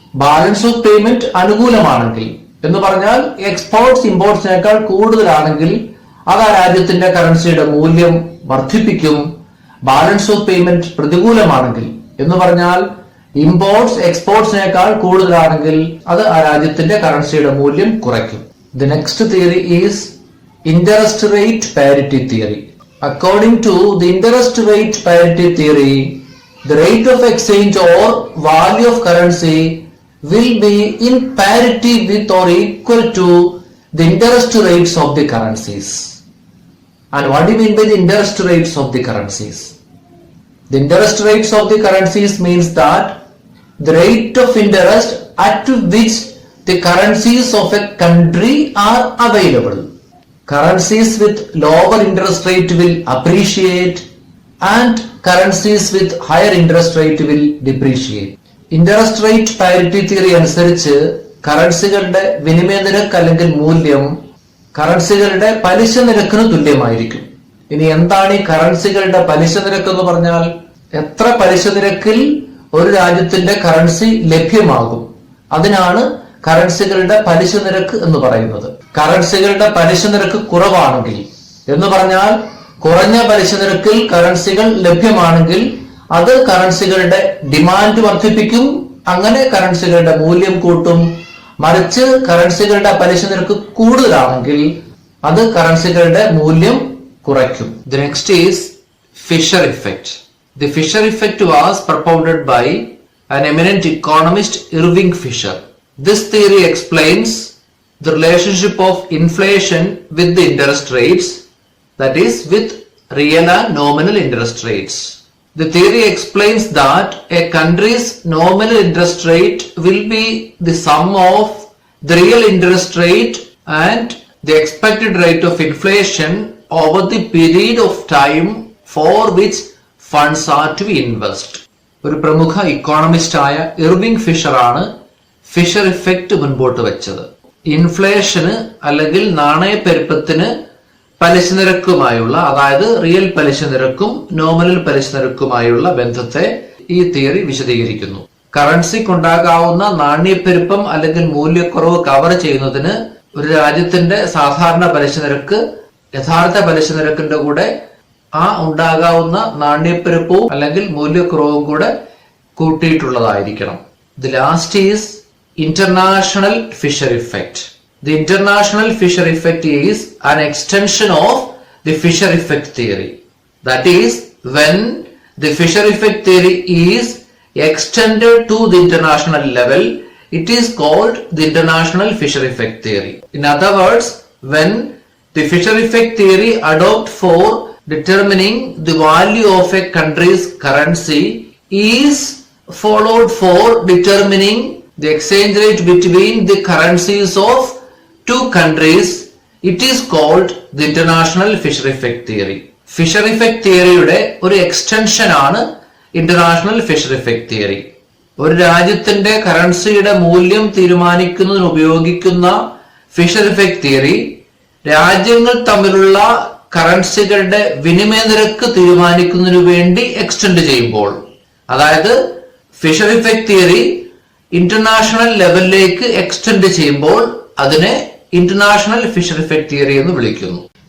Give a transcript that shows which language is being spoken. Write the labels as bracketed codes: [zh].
[ml] Balance of payment അനുകൂലമാണെങ്കിൽ എന്ന് പറഞ്ഞാൽ exports ഇമ്പോർട്സിനേക്കാൾ കൂടുതലാണെങ്കിൽ അത് ആ രാജ്യത്തിന്റെ കറൻസിയുടെ മൂല്യം വർദ്ധിപ്പിക്കും. ബാലൻസ് ഓഫ് പേയ്മെന്റ് പ്രതികൂലമാണെങ്കിൽ എന്ന് പറഞ്ഞാൽ ഇമ്പോർട്സ് എക്സ്പോർട്സിനേക്കാൾ കൂടുതലാണെങ്കിൽ അത് ആ രാജ്യത്തിന്റെ കറൻസിയുടെ മൂല്യം കുറയ്ക്കും. [en] The next theory is interest rate parity theory. According to the interest rate parity theory, the rate of exchange or value of currency will be in parity with or equal to the interest rates of the currencies. And what do you mean by the interest rates of the currencies? The interest rates of the currencies means that the rate of interest at which the currencies of a country are available. Currencies with lower interest rate will appreciate and currencies with higher interest rate will depreciate. [ml] Interest rate parity theory അനുസരിച്ച് കറൻസികളുടെ വിനിമയ നിരക്ക് അല്ലെങ്കിൽ മൂല്യം കറൻസികളുടെ പലിശ നിരക്കിന് തുല്യമായിരിക്കും. ഇനി എന്താണ് ഈ കറൻസികളുടെ പലിശ നിരക്ക് എന്ന് പറഞ്ഞാൽ? എത്ര പലിശ നിരക്കിൽ ഒരു രാജ്യത്തിന്റെ കറൻസി ലഭ്യമാകും, അതിനാണ് കറൻസികളുടെ പലിശ നിരക്ക് എന്ന് പറയുന്നത്. കറൻസികളുടെ പലിശ നിരക്ക് കുറവാണെങ്കിൽ എന്ന് പറഞ്ഞാൽ കുറഞ്ഞ പലിശ നിരക്കിൽ കറൻസികൾ ലഭ്യമാണെങ്കിൽ അത് കറൻസികളുടെ ഡിമാൻഡ് വർദ്ധിപ്പിക്കും, അങ്ങനെ കറൻസികളുടെ മൂല്യം കൂട്ടും. മറിച്ച് കറൻസികളുടെ പലിശ നിരക്ക് കൂടുതലാണെങ്കിൽ അത് കറൻസികളുടെ മൂല്യം കുറയ്ക്കും. [en] The next is Fisher effect. The Fisher effect was propounded by an eminent economist, Irving Fisher. This theory explains the relationship of inflation with the interest rates, that is with real and nominal interest rates. The theory explains that a country's nominal interest rate will be the sum of the real interest rate and the expected rate of inflation over the period of time for which funds are to be invested. [ml] ഒരു പ്രമുഖ economist ആയ Irving Fisher ആണ് Fisher effect മുൻപോട്ട് വെച്ചത്. Inflation അല്ലെങ്കിൽ നാണയപ്പെരുപ്പത്തിന് പലിശ നിരക്കുമായുള്ള, അതായത് real പലിശ നിരക്കും നോമിനൽ പലിശ നിരക്കുമായുള്ള ബന്ധത്തെ ഈ തിയറി വിശദീകരിക്കുന്നു. കറൻസിക്കുണ്ടാകാവുന്ന നാണ്യപ്പെരുപ്പം അല്ലെങ്കിൽ മൂല്യക്കുറവ് കവർ ചെയ്യുന്നതിന് ഒരു രാജ്യത്തിന്റെ സാധാരണ പലിശ നിരക്ക് യഥാർത്ഥ പലിശ നിരക്കിന്റെ കൂടെ ആ ഉണ്ടാകാവുന്ന നാണ്യപ്പെരുപ്പവും അല്ലെങ്കിൽ മൂല്യക്കുറവും കൂടെ കൂട്ടിയിട്ടുള്ളതായിരിക്കണം. [en] The last is international Fisher effect. The international Fisher effect is an extension of the Fisher effect theory. That is, when the Fisher effect theory is extended to the international level, it is called the international Fisher effect theory. In other words, when the Fisher effect theory adopted for determining the value of a country's currency is followed for determining the exchange rate between the currencies of two countries, it is called the international Fisher effect theory. [ml] Fisher effect theoryയുടെ ഒരു extension ആണ് international Fisher effect theory. ഒരു രാജ്യത്തിന്റെ കറൻസിയുടെ മൂല്യം തീരുമാനിക്കുന്നതിന് ഉപയോഗിക്കുന്ന Fisher effect theory രാജ്യങ്ങൾ തമ്മിലുള്ള കറൻസികളുടെ വിനിമയ നിരക്ക് തീരുമാനിക്കുന്നതിനു വേണ്ടി എക്സ്റ്റെൻഡ് ചെയ്യുമ്പോൾ, അതായത് ഫിഷർ ഇഫക്റ്റ് തിയറി ഇന്റർനാഷണൽ ലെവലിലേക്ക് എക്സ്റ്റെൻഡ് ചെയ്യുമ്പോൾ അതിനെ ഇന്റർനാഷണൽ ഫിഷർ ഇഫക്റ്റ് തിയറി എന്ന് വിളിക്കുന്നു.